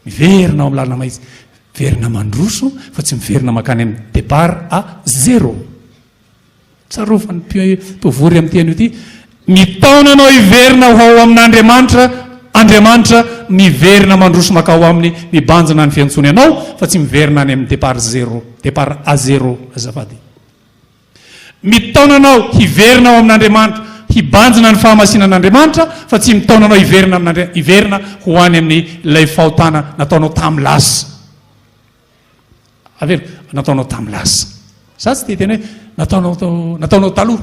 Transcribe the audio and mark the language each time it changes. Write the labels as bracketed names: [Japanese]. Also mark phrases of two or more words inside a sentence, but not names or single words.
[Malagasy] miverina ao amin'ny lalana maizy, miverina mandroso fa tsy miverina makany amin'ny [French] départ à 0. [Malagasy] Tsarovany mpivory amin'ny teny io ity, mitaona anao hiverina ao amin'Andriamanitra miverina mandroso makao aminy, mibanjina ny fiantsony anao fa tsy miverina any amin'ny [French] départ 0, départ à 0 [Malagasy] azafady. Mitaona anao hiverina ao amin'Andriamanitra, hibanjina ny fahamasinan'Andriamanitra fa tsy mitaona anao hiverina ho any amin'ny ilay fahotana nataonao tamin'ny lasa. Avero, nataonao tamin'ny lasa. Za tsy tena hoe nataonao taloha.